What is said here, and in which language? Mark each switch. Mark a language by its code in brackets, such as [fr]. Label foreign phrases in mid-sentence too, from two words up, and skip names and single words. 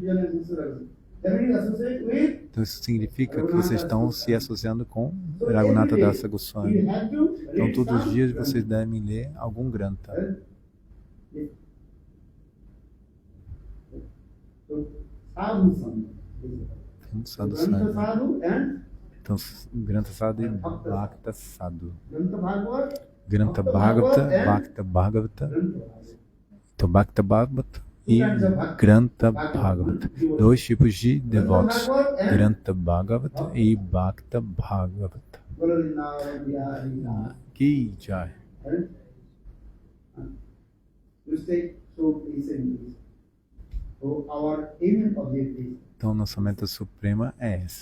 [pt] Então isso significa que vocês estão se associando com Raghunatha Dasa Goswami. Então todos os dias vocês devem ler algum Grantha. Então, [sa] Sadhu Sangha. [pt] Então [sa] Grantha Sadhu [pt] e [sa] Bhakta Sadhu. Grantha Bhagavata, Bhakta Bhagavata. Então Bhakta Bhagavata e Grantha Bhagavata. [pt] Dois tipos de devotos, [sa] Grantha Bhagavata e Bhakta Bhagavata. Ki Jai. [pt] Então nossa meta suprema é essa.